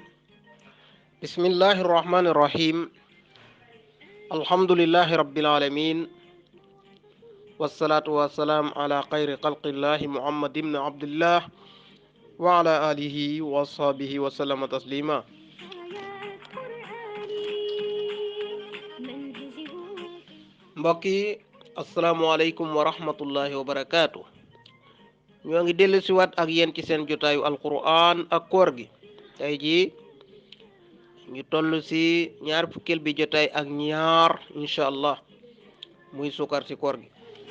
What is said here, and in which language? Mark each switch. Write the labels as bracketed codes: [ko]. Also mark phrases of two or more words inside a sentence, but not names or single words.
[ar] بسم الله الرحمن الرحيم. الحمد لله رب العالمين، والصلاة والسلام على خير خلق الله محمد بن عبد الله وعلى آله وصحبه وسلم تسليما. [wo] mbokk yi [ar] السلام عليكم ورحمة الله وبركاته. [wo] ñoo ngi dellu si waat ak yéen ci seen jotaayu alquran ak koor gi. tey jii ñu toll si ñaar fukkeel bi jotaay ak ñaar [ar] إن شاء الله [wo] muy sukar si koor gi.